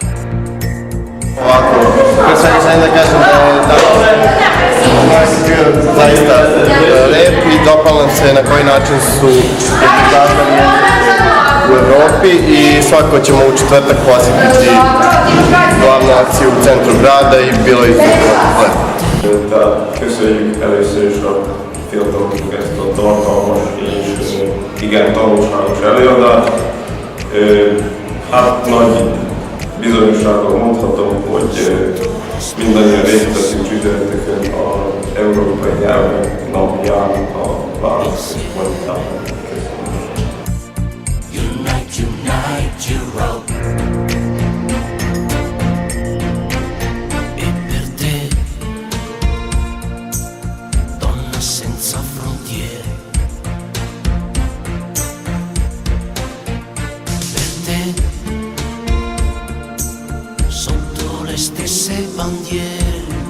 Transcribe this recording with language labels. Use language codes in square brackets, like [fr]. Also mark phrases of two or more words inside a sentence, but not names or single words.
[sr] Ovako, sad da kažem da je zaista lep i dopao nam se na koji način su prikazani u Evropi i svakako ćemo u četvrtak posjetiti glavnu akciju u centru grada i bilo je izuzetno lepo. [hu] Köszönjük először is a fiataloknak ezt a tartalmas és igen tanulságos előadást. Hát nagy bizonyossággal mondhatom, hogy mindannyian részt veszünk csütörtökön az Európai Nyelvek napján a választásban. [en] Unite, unite, Europe. [it] E per te, donna senza frontiere. Per te, sotto le stesse bandiere.